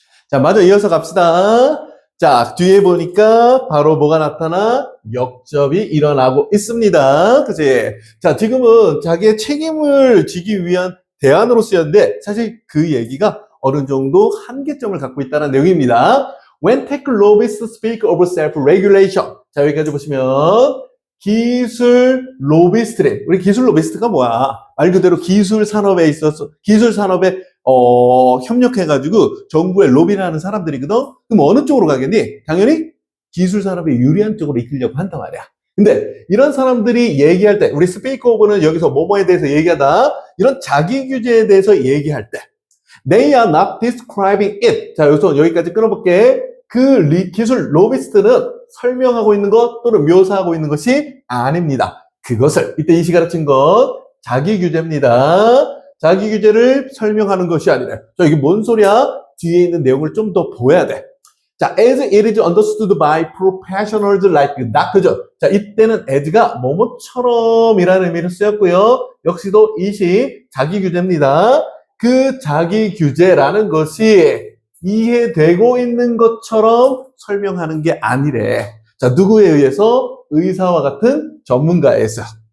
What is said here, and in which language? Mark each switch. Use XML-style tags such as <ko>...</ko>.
<ko>자, 마저 이어서 갑시다. 자, 뒤에 보니까 바로 뭐가 나타나? 역접이 일어나고 있습니다. 그치? 자, 지금은 자기의 책임을 지기 위한 대안으로 쓰였는데, 사실 그 얘기가 어느 정도 한계점을 갖고 있다는 내용입니다.</ko> <en>When tech lobbyists speak of self-regulation.</en> <ko>자, 여기까지 보시면, 기술 로비스트래. 우리 기술 로비스트가 뭐야? 말 그대로 기술 산업에 있어서, 기술 산업에, 협력해가지고 정부에 로비를 하는 사람들이거든? 그럼 어느 쪽으로 가겠니? 당연히 기술 산업에 유리한 쪽으로 이끌려고 한단 말이야. 근데 이런 사람들이 얘기할 때, 우리 스피커 오버는 여기서 뭐뭐에 대해서 얘기하다, 이런 자기 규제에 대해서 얘기할 때,</ko> <en>they are not describing it.</en> <ko>자, 여기까지 끊어볼게. 기술 로비스트는 설명하고 있는 것 또는 묘사하고 있는 것이 아닙니다. 그것을, 이때 이 시간에 친 것, 자기 규제입니다. 자기 규제를 설명하는 것이 아니라. 자, 이게 뭔 소리야? 뒤에 있는 내용을 좀 더 보여야 돼.</ko> <en>자, as it is understood by professionals like doctors.</en> <ko>자, 이때는 as가 뭐뭐처럼이라는 의미로 쓰였고요. 역시도 이시 자기 규제입니다. 그 자기 규제라는 것이 이해되고 있는 것처럼 설명하는 게 아니래. 자, 누구에 의해서? 의사와 같은 전문가에서.</ko>